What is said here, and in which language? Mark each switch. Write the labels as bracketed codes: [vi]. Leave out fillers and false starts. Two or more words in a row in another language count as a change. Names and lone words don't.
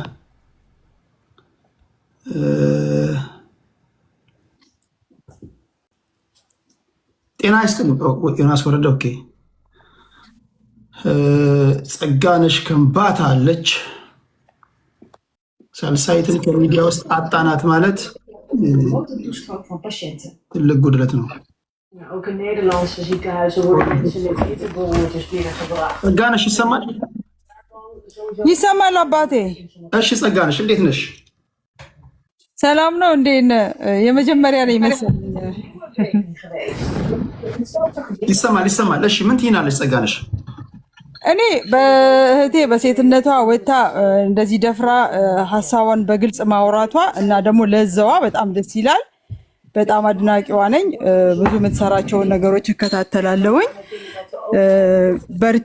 [am] ጤና ይስጥልኝ ዮናስ ወረደ። ኦኬ ጸጋነሽ ከምባታ አለች። ሳልሳዊትን ከሚዲያ ውስጥ አጣናት ማለት ትልቅ ጉድለት ነው። [nl] Ook in Nederlandse ziekenhuizen worden mensen met hittebehoortes binnengebracht. [am] ጸጋነሽ ይሰማል? ይሰማል አባቴ። እሺ ጸጋነሽ እንዴት ነሽ? ሰላም ነው እንዴ? የመጀመሪያ ላይ መሰለኝ። ይሰማል። እሺ ምን ትይናለሽ ጸጋነሽ? እኔ በእህቴ በሴትነቷ ወታ እንደዚህ ደፍራ ሀሳቧን በግልጽ ማውራቷ እና ደግሞ ለዛዋ በጣም ደስ ይላል። በጣም አድናቂዋ ነኝ። ብዙ የምትሰራቸውን ነገሮች እከታተላለሁኝ። በርቺ